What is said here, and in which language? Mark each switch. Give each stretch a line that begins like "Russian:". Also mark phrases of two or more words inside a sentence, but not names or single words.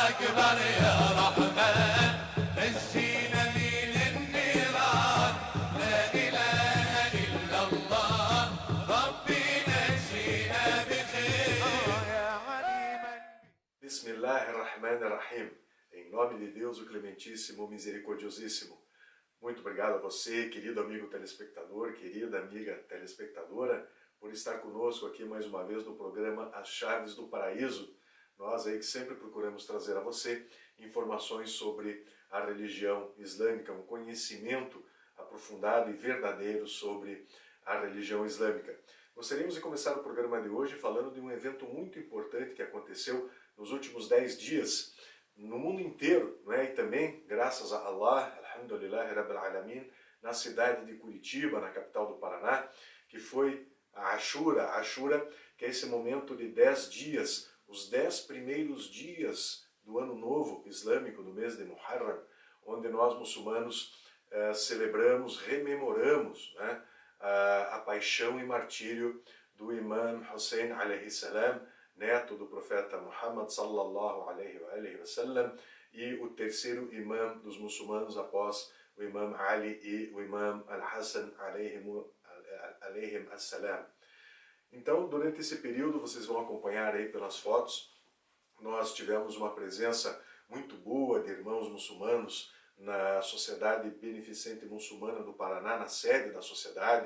Arabic: أكبر يا رحمن نجينا من النيران لا إله إلا الله ربي نجينا بخير يا عليما. Bismillahirrahmanirrahim.
Portuguese: Em nome de Deus, o Clementíssimo, Misericordiosíssimo. Muito obrigado a você, querido amigo telespectador, querida amiga telespectadora, por estar conosco aqui mais uma vez no programa As Chaves do Paraíso. Nós aí que sempre procuramos trazer a você informações sobre a religião islâmica, um conhecimento aprofundado e verdadeiro sobre a religião islâmica. Gostaríamos de começar o programa de hoje falando de um evento muito importante que aconteceu nos últimos 10 dias no mundo inteiro, né? E também, graças a Allah,
Arabic: الحمد لله رب العالمين,
Portuguese: na cidade de Curitiba, na capital do Paraná, que foi a Ashura, que é esse momento de 10 dias, os 10 primeiros dias do ano novo islâmico, do mês de Muharram, onde nós muçulmanos celebramos, rememoramos, né, a paixão e martírio do Imam Hussein
Arabic: عليه السلام,
Portuguese: neto do profeta Muhammad
Arabic: صلى الله عليه وسلم,
Portuguese: e o terceiro imam dos muçulmanos após o Imam Ali e o Imam Al-Hassan
Arabic: عليهم السلام.
Portuguese: Então, durante esse período, vocês vão acompanhar aí pelas fotos, nós tivemos uma presença muito boa de irmãos muçulmanos na Sociedade Beneficente Muçulmana do Paraná, na sede da sociedade.